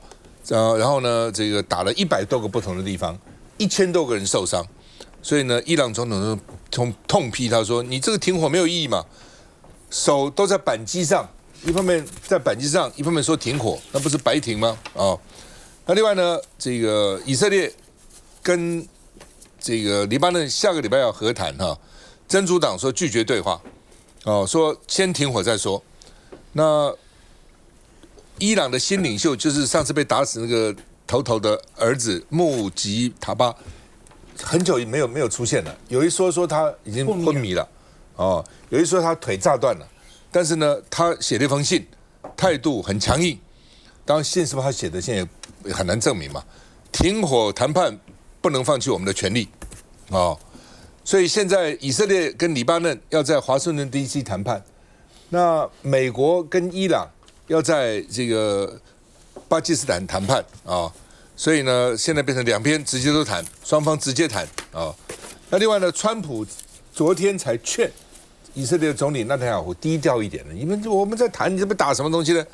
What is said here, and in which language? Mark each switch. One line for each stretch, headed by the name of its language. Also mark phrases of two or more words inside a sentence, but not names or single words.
Chinese: 然後呢，這個打了100多個不同的地方，1000多個人受傷，所以呢，伊朗總統就痛批他說：“你這個停火沒有意義嘛，手都在扳機上，一方面在扳機上，一方面說停火，那不是白停嗎？” 哦，那另外呢，這個以色列跟這個黎巴嫩下個禮拜要和談哈，真主黨說拒絕對話，哦，說先停火再說，那。伊朗的新領袖就是上次被打死那個頭的兒子穆吉塔巴，很久沒有出現了。有一說他已經昏迷了，哦，有一說他腿炸斷了，但是呢，他寫了一封信，態度很強硬。當然，信是不是他寫的，現在也很難證明嘛。停火談判不能放棄我們的權利，哦，所以現在以色列跟黎巴嫩要在華盛頓 DC 談判，那美國跟伊朗。要在這個巴基斯坦談判啊，所以呢，現在變成兩邊直接都談，雙方直接談啊。那另外呢，川普昨天才勸以色列總理納坦雅胡低調一點了，因為我們在談，你這邊打什麼東西呢？